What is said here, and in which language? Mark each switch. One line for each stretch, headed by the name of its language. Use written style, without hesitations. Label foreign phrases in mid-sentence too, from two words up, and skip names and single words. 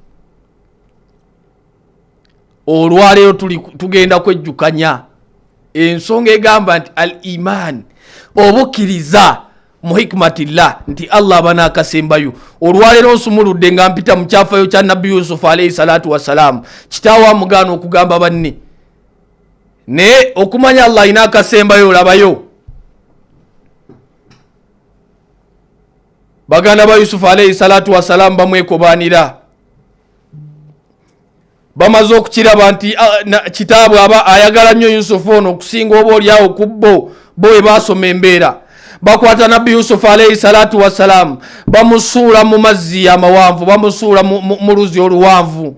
Ganda: Olwaleero tugenda kwejjukanya ensonga egamba nti
Arabic: الإيمان,
Ganda: obukkiriza mu hikmatillah nti Allah abana akasembayo. Olwaleero nsumuludde nga mpita mu kyafayo kya Nabbi Yusuf
Arabic: عليه الصلاة والسلام,
Ganda: kitaawo amugaana okugamba banne, naye okumanya Allah alina akasembayo olabayo. Baganda ba Yusuf
Arabic: عليه الصلاة والسلام
Ganda: bamwekobaanira, bamaze okukiraba nti kitaabwe aba ayagala nnyo Yusufu ono okusinga oba oliawo ku bo we baasoma embeera. Bakwata Nabbi Yusuf
Arabic: عليه الصلاة والسلام
Ganda: bamusuula mu mazzi amawanvu, bamusuula mu luzi oluwanvu.